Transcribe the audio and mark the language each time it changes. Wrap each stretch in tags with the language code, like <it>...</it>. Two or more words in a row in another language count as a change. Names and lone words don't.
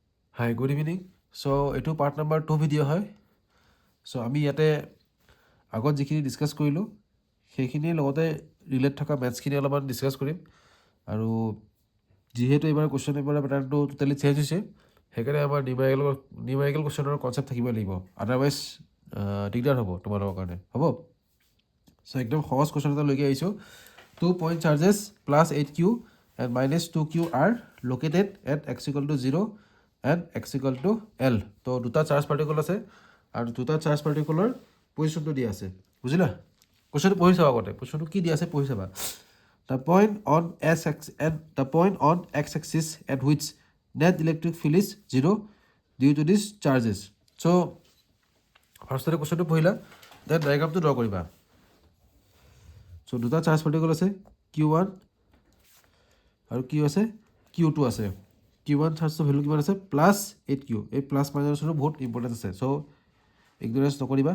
<en>Hi, good evening. So,</en> <as>এইটো পাৰ্ট নাম্বাৰ 2 ভিডিঅ' হয়। চ' আমি ইয়াতে আগত যিখিনি ডিছকাছ কৰিলোঁ সেইখিনিৰ লগতে ৰিলেট থকা মেথছখিনি অলপমান ডিছকাছ কৰিম আৰু যিহেতু এইবাৰ কুৱেশ্যন পেপাৰৰ পেটাৰ্ণটো</as> <en>totally change</en> <as>হৈছে সেইকাৰণে আমাৰ নিউমেৰিকেল কুৱেশ্যনৰ কনচেপ্ট থাকিব লাগিব, আদাৰৱাইজ দিগদাৰ হ'ব তোমালোকৰ কাৰণে, হ'ব। চ' একদম সহজ কুৱেশ্যন এটা লৈকে আহিছোঁ।</as> <en>2 point charges plus 8q and minus 2q are located at x equal to 0 and x equal to L.</en> <as>তো দুটা চাৰ্জ পাৰ্টিকল আছে আৰু দুটা চাৰ্জ পাৰ্টিকলৰ পজিশ্যনটো দিয়া আছে, বুজিলা? কুৱেশ্যনটো পঢ়ি চাবা আগতে, কুৱেশ্যনটো কি দিয়া আছে পঢ়ি চাবা।</as> <en>The point on x axis at which net electric field is 0 due to these charges.</en> <as>So ফাৰ্ষ্টতে কুৱেশ্যনটো পঢ়িলা, দেন ডায়েগ্ৰামটো ড্ৰ কৰিবা। চ' দুটা চাৰ্জ পাৰ্টিকল আছে Q1 আৰু কি আছে Q2 আছে। Q1 চাৰ্জৰ ভেলু কিমান আছে +8q। এই প্লাছ মাইনাছৰো বহুত ইম্পৰ্টেণ্ট আছে, চ' ইগনৰেঞ্চ নকৰিবা।</as>